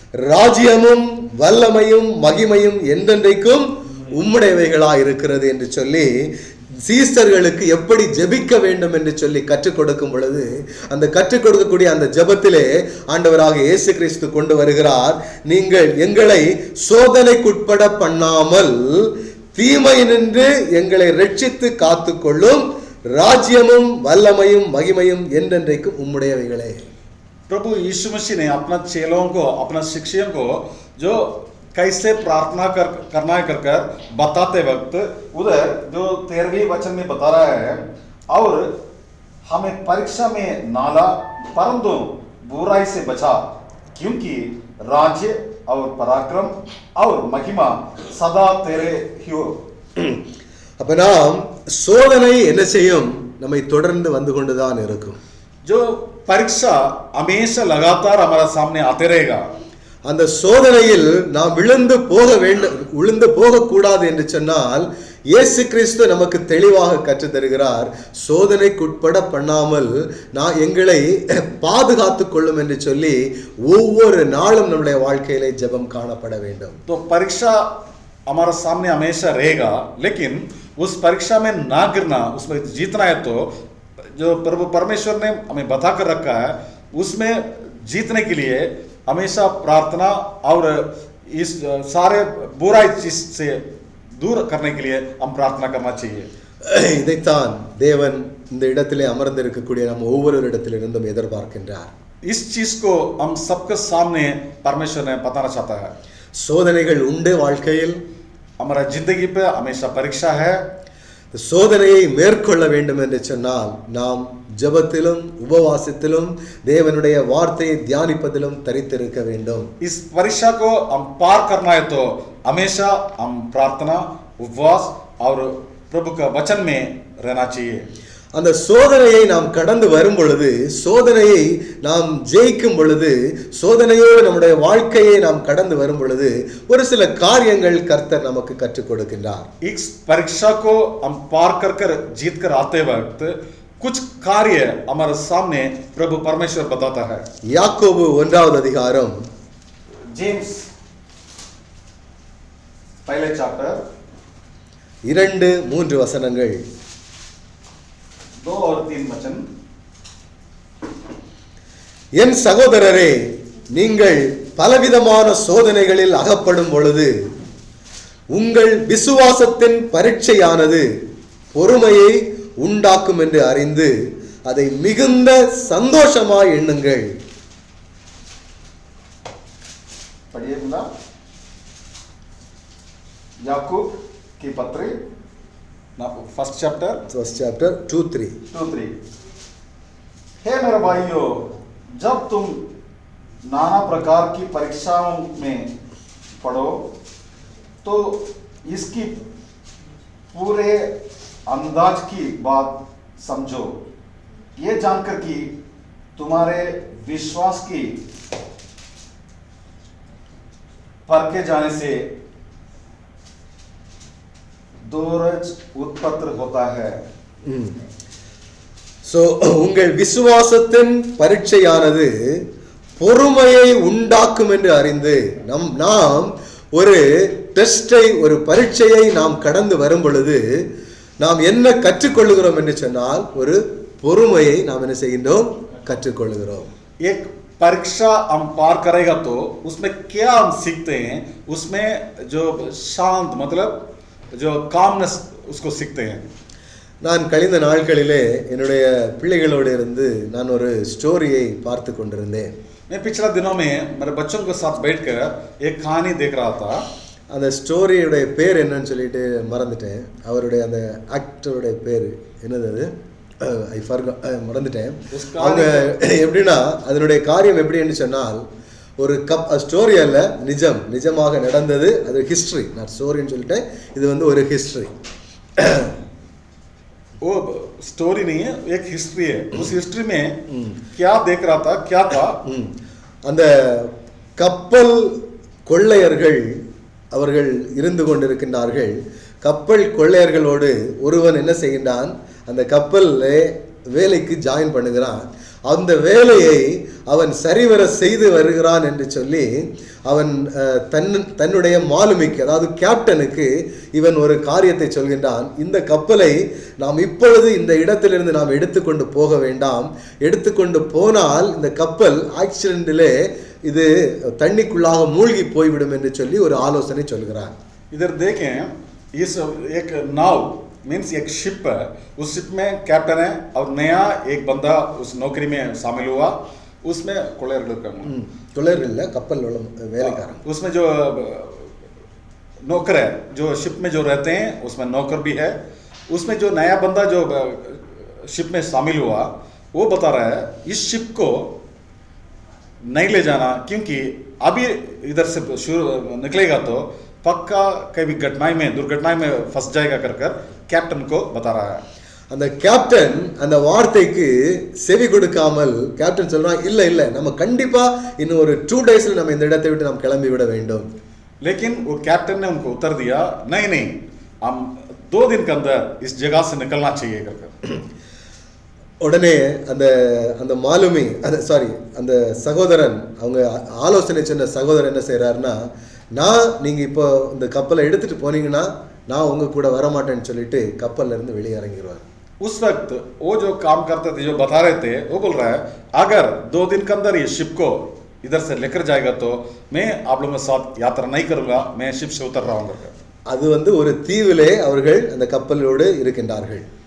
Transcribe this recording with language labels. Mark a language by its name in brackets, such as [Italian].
[Tamil] ராஜ்யமும் வல்லமையும் மகிமையும் என்றென்றைக்கும் உம்முடையவைகளா இருக்கிறது என்று சொல்லி சீசர்களுக்கு எப்படி ஜெபிக்க வேண்டும் என்று சொல்லி கற்றுக் கொடுக்கும் பொழுது, அந்த கற்றுக் கொடுக்கக்கூடிய அந்த ஜெபத்திலே ஆண்டவராக இயேசு கிறிஸ்து கொண்டு வருகிறார். நீங்கள் எங்களை சோதனைக்குட்பட பண்ணாமல் தீமை நின்று எங்களை ரட்சித்து காத்துக்கொள்ளும். ராஜ்யமும் வல்லமையும் மகிமையும் என்றென்றைக்கும் உம்முடையவைகளே. [Hindi] प्रभु यीशु मसीह ने अपना चेलों को, अपना शिष्यों को जो कैसे प्रार्थना करना है कर बताते वक्त उधर जो 13वें वचन में बता रहा है, और हमें परीक्षा में नाला परंतु बुराई से बचा, क्योंकि राज्य और पराक्रम और महिमा सदा तेरे ही हो. [Tamil] அப்ப நாம் சோதனை என்ன செய்யும்? நம்மை தொடர்ந்து வந்து கொண்டுதான் இருக்கும். [Hindi] जो परीक्षा हमेशा लगातार हमारा सामने आते रहेगा. [Tamil] அந்த சோதனையில் நாம் விழுந்து போகக்கூடாது என்று சொன்னால் இயேசு கிறிஸ்து நமக்கு தெளிவாக கற்றுத் தருகிறார். சோதனைக்குட்பட பண்ணாமல் நான் எங்களை பாதுகாத்துக் கொள்ளும் என்று சொல்லி ஒவ்வொரு நாளும் நம்முடைய வாழ்க்கையிலே ஜெபம் காணப்பட வேண்டும். [Hindi] तो परीक्षा हमारा सामने हमेशा रहेगा, लेकिन उस परीक्षा में ना गिरना, उसमें जीतना है तो जो प्रभु परमेश्वर ने हमें बता कर रखा है उसमें जीतने के लिए हमेशा प्रार्थना और इस सारे बुराई चीज से दूर करने के लिए हम प्रार्थना करना चाहिए. [Tamil] இதைத்தான் தேவன் இந்த இடத்திலே அமர்ந்திருக்கக்கூடிய நம்ம ஒவ்வொரு இடத்திலிருந்தும் எதிர்பார்க்கின்றார். [Hindi] इस चीज को हम सबके सामने परमेश्वर ने बताना चाहता है. [Tamil] சோதனைகள் உண்டு வாழ்க்கையில். [Hindi] हमारा जिंदगी पे हमेशा परीक्षा है. [Tamil] சோதனையை மேற்கொள்ள வேண்டும் என்று சொன்னால் நாம் ஜெபத்திலும் உபவாசத்திலும் தேவனுடைய வார்த்தையை தியானிப்பதிலும் தரித்திருக்க வேண்டும். [Hindi] इस परीक्षा को हम पार करना है तो हमेशा हम प्रार्थना उपवास और प्रभु का वचन में रहना चाहिए. [Tamil] அந்த சோதனையை நாம் கடந்து வரும் பொழுது, சோதனையை நாம் ஜெயிக்கும் பொழுது, சோதனையோடு நம்முடைய வாழ்க்கையை நாம் கடந்து வரும் பொழுது ஒரு சில காரியங்கள் கர்த்தர் நமக்கு கற்றுக் கொடுக்கின்றார். [Hindi] इस परीक्षा को हम पार कर जीत कर आते वक्त कुछ कार्य हमारे सामने प्रभु परमेश्वर बताता है. [Tamil] யாக்கோபு 1வது அதிகாரம் [Hindi] जेम्स पहले चैप्टर [Tamil] 2-3 வசனங்கள். [Hindi] 2 और 3 वचन. [Tamil] என் சகோதரரே, நீங்கள் பலவிதமான சோதனைகளில் அகப்படும் பொழுது உங்கள் விசுவாசத்தின் பரீட்சையானது பொறுமையை உண்டாக்கும் என்று அறிந்து அதை மிகுந்த சந்தோஷமாய் எண்ணுங்கள். [Hindi] पढ़िए बोला याकूब की पत्री फर्स्ट चैप्टर 2-3. 2-3. हे मेरे भाइयों, जब तुम नाना प्रकार की परीक्षाओं में पढ़ो तो इसकी पूरे अंदाज की बात समझो, ये जानकर कि तुम्हारे विश्वास की परखे जाने से दोरज उत्पन्न होता है. [Tamil] சோ உங்கள் விசுவாசத்தின் பரீட்சையானது பொறுமையை உண்டாக்கும் என்று அறிந்து நாம் ஒரு டெஸ்டை, ஒரு பரீட்சையை நாம் கடந்து வரும் பொழுது நாம் என்ன கற்றுக்கொள்கிறோம் என்று சொன்னால் ஒரு பொறுமையை நாம் என்ன செய்கின்றோம், கற்றுக்கொள்கிறோம். [Hindi] एक परीक्षा हम पार करेगा तो उसमें क्या हम सीखते हैं, उसमें जो शांत मतलब जो कामनेस उसको सीखते हैं. [Tamil] நான் கழிந்த நாட்களிலே என்னுடைய பிள்ளைகளோடு இருந்து நான் ஒரு ஸ்டோரியை பார்த்து கொண்டிருந்தேன். मैं पिछले दिनों में मेरे बच्चों के साथ बैठकर एक कहानी देख रहा था. அந்த ஸ்டோரியுடைய பேர் என்னன்னு சொல்லிட்டு மறந்துட்டேன். அவருடைய அந்த ஆக்டருடைய பேர் என்னது, அது மறந்துட்டேன். அவங்க எப்படின்னா அதனுடைய காரியம் எப்படின்னு சொன்னால் ஒரு ஸ்டோரி அல்ல, நிஜமாக நடந்தது. அது ஹிஸ்டரி, நான் ஸ்டோரின்னு சொல்லிட்டேன், இது வந்து ஒரு ஹிஸ்டரி. [Hindi] वो स्टोरी नहीं है, एक हिस्ट्री है. उस हिस्ट्री में क्या देख रहा था, क्या था, [Tamil] அந்த கப்பல் கொள்ளையர்கள் அவர்கள் இருந்து கொண்டிருக்கின்றார்கள். கப்பல் கொள்ளையர்களோடு ஒருவன் என்ன செய்கின்றான், அந்த கப்பல்ல வேலைக்கு ஜாயின் பண்ணுகிறான். அந்த வேலையை அவன் சரிவர செய்து வருகிறான் என்று சொல்லி அவன் தன்னுடைய மாலுமிக்கு, அதாவது கேப்டனுக்கு இவன் ஒரு காரியத்தை சொல்கின்றான். இந்த கப்பலை நாம் இப்பொழுது இந்த இடத்திலிருந்து நாம் எடுத்துக்கொண்டு போக வேண்டாம், எடுத்துக்கொண்டு போனால் இந்த கப்பல் ஆக்சிடென்ட்டிலே இது தண்ணிக்குள்ளாக மூழ்கி போய்விடும் என்று சொல்லி ஒரு ஆலோசனை சொல்கிறான். [Hindi] इधर देखें, इस एक नाव मीन्स एक शिप है, उस शिप में कैप्टन है और नया एक बंदा उस नौकरी में शामिल हुआ. उसमें [Tamil] கொள்ளையர் இல்லை, கப்பல் வேலைக்காரன். [Hindi] उसमें जो नौकर है, जो शिप में जो रहते हैं उसमें नौकर भी है. उसमें जो नया बंदा जो शिप में शामिल हुआ वो बता रहा है इस शिप को नहीं ले जाना, क्योंकि अभी इधर से निकलेगा तो पक्का कभी दुर्घटना में फंस जाएगा कर कैप्टन को बता रहा है. [Tamil] அந்த கேப்டன் அந்த வார்த்தைக்கு செவி கொடுக்காமல் கேப்டன் சொல்றான், இல்ல இல்ல நம்ம கண்டிப்பா இன்னும் ஒரு 2 daysல நம்ம இந்த இடத்தை விட்டு நாம் கிளம்பி விட வேண்டும். [Hindi] लेकिन वो कैप्टन ने उनको उत्तर दिया, नहीं हम 2 दिन के अंदर इस जगह से निकलना चाहिए कर. [Tamil] உடனே அந்த அந்த மாலுமி அந்த சகோதரன், அவங்க ஆலோசனை சொன்ன சகோதரன் என்ன செய்யறாருன்னா, நீங்க இப்போ இந்த கப்பலை எடுத்துட்டு போனீங்கன்னா நான் உங்க கூட வர மாட்டேன்னு சொல்லிட்டு கப்பல்ல இருந்து வெளியே இறங்கிடுவார். [Hindi] उस वक्त वो जो काम करते थे, जो बता रहे थे, वो बोल रहा है अगर 2 दिन के अंदर ये शिप को इधर से लेकर जाएगा तो मैं आप लोगों के साथ यात्रा नहीं करूंगा, मैं शिप से उतर रहा हूं. [Tamil] அது வந்து ஒரு தீவிலே அவர்கள் அந்த கப்பலோடு இருக்கின்றார்கள்.